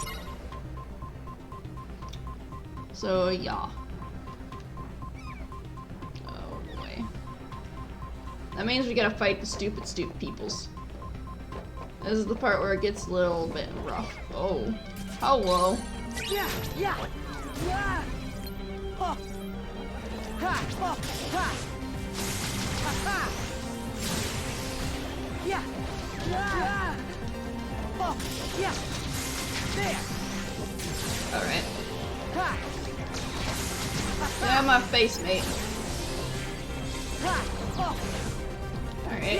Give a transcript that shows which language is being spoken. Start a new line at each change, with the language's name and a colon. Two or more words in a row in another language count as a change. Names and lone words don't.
English: So yeah. Oh boy. That means we gotta fight the stupid peoples. This is the part where it gets a little bit rough. Oh. Hello. yeah, yeah, yeah, oh, ha, oh, ha, ha, ha, yeah, yeah, oh, yeah, there, Alright. ha, Get out of my face, mate. ha, oh, Alright.